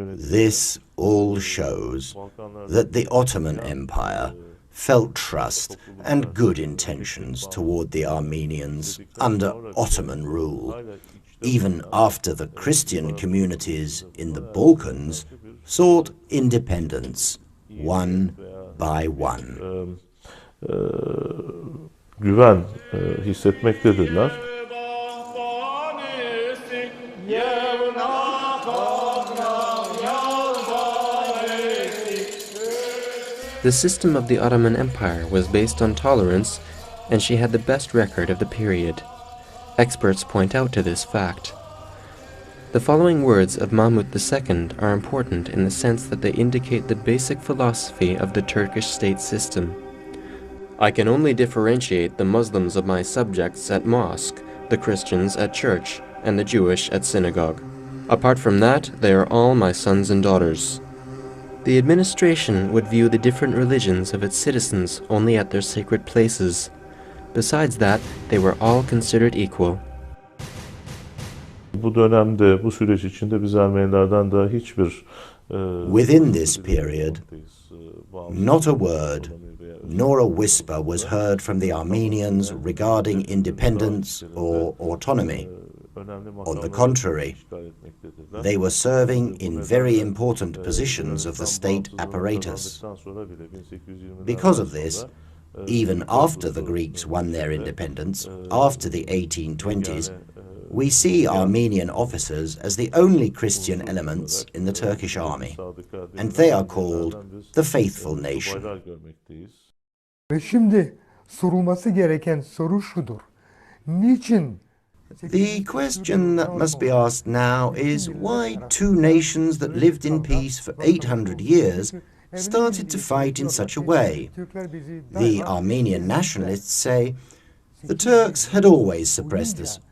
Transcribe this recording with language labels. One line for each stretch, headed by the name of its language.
English: This all shows that the Ottoman Empire felt trust and good intentions toward the Armenians under Ottoman rule, even after the Christian communities in the Balkans sought independence one by one.
Turkish: Güven hissetmektedirler.
English: The system of the Ottoman Empire was based on tolerance, and she had the best record of the period. Experts point out to this fact. The following words of Mahmud II are important in the sense that they indicate the basic philosophy of the Turkish state system. I can only differentiate the Muslims of my subjects at mosque, the Christians at church, and the Jewish at synagogue. Apart from that, they are all my sons and daughters. The administration would view the different religions of its citizens only at their sacred places. Besides that, they were all considered equal.
Turkish: Bu dönemde, bu süreç içinde biz Ermenilerden de hiçbir
English: Within this period, not a word nor a whisper was heard from the Armenians regarding independence or autonomy. On the contrary, they were serving in very important positions of the state apparatus. Because of this, even after the Greeks won their independence, after the 1820s, we see Armenian officers as the only Christian elements in the Turkish army, and they are called the Faithful Nation.
Turkish: Ve şimdi sorulması gereken soru şudur. Niçin
English: The question that must be asked now is why two nations that lived in peace for 800 years started to fight in such a way. The Armenian nationalists say, the Turks had always suppressed us.